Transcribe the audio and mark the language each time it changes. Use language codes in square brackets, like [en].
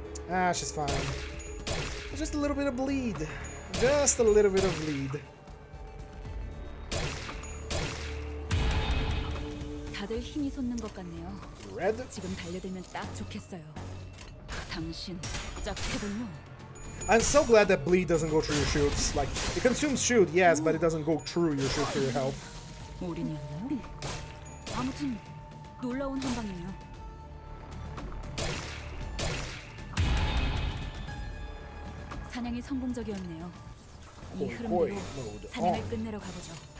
[en] Ah, she's fine. Just a little bit of bleed. Just a little bit of bleed. [ko] 다들 힘이 솟는 것 같네요. [en] Red. [ko] 지금 달려들면 딱 좋겠어요. 당신 짝패군요. [en] I'm so glad that bleed doesn't go through your shields. Like, it consumes shield, yes, but it doesn't go through your shield for your health. [ko] 우리는 아무튼 놀라운 한방이네요. 사냥이 성공적이었네요. 이 흐름대로 사냥을 끝내러 가보죠.